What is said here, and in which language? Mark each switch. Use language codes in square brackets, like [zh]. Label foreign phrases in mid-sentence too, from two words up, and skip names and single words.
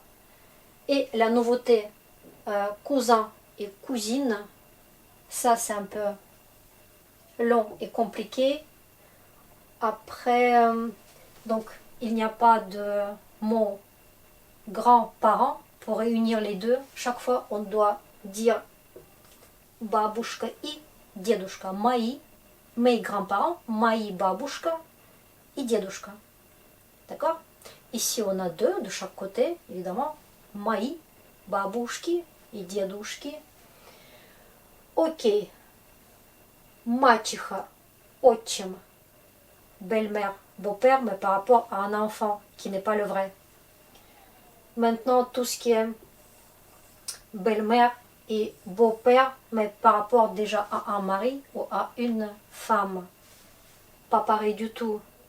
[fr] Et la nouveauté, cousin et cousine, ça c'est un peu long et compliqué. Après, donc il n'y a pas de mot grands-parents pour réunir les deux. Chaque fois on doit dire [ru] бабушка и дедушка. Мои, [fr] mes grands-parents, [ru] мои бабушка и дедушка. [fr] D'accord? Ici on a deux de chaque côté, évidemment. [ru] Мои, бабушки и дедушки. Ok. Мачеха, отчим. [fr] Belle-mère, beau-père, mais par rapport à un enfant qui n'est pas le vrai. Maintenant, tout ce qui est belle-mère et beau-père, mais par rapport déjà à un mari ou à une femme. Pas pareil du tout.